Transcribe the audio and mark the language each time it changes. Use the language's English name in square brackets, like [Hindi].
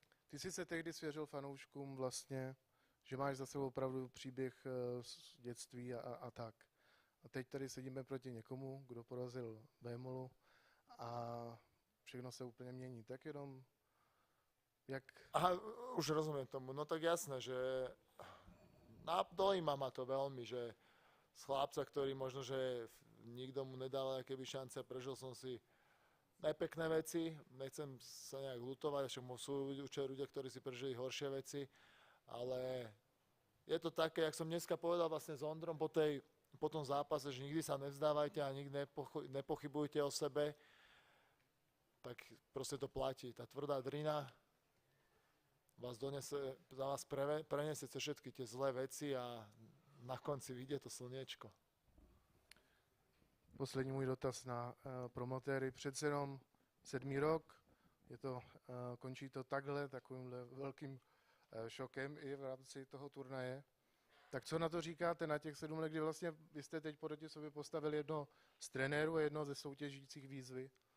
[Czech] Ty jsi se tehdy svěřil fanouškům vlastně, že máš za sebou opravdu příběh z dětství a tak. A teď tady sedíme proti někomu, kdo porazil Bémolu a všechno se úplně mění. Tak jenom jak... [Slovak] Aha, už rozumiem tomu. No tak jasné, že dojíma ma to veľmi, že z chlapca, ktorý možno, že nikto mu nedal akéby šance, prežil som si nepekné veci, nechcem sa nejak ľutovať, však sú ľudia, ktorí si prežili horšie veci, ale je to také, jak som dneska povedal vlastne s Ondrom po tom zápase, že nikdy sa nevzdávajte a nikdy nepochybujte o sebe, tak proste to platí. Tá tvrdá drina vás preniesie cez všetky tie zlé veci a na konci vyjde to slniečko. [Czech] Poslední můj dotaz na promotéry. Přece jenom 7. rok, končí to takhle, takovýmhle velkým šokem i v rámci toho turnaje. Tak co na to říkáte na těch 7 let, kdy vlastně vy jste teď proti sobě postavili jedno z trenérů a jedno ze soutěžících výzvy?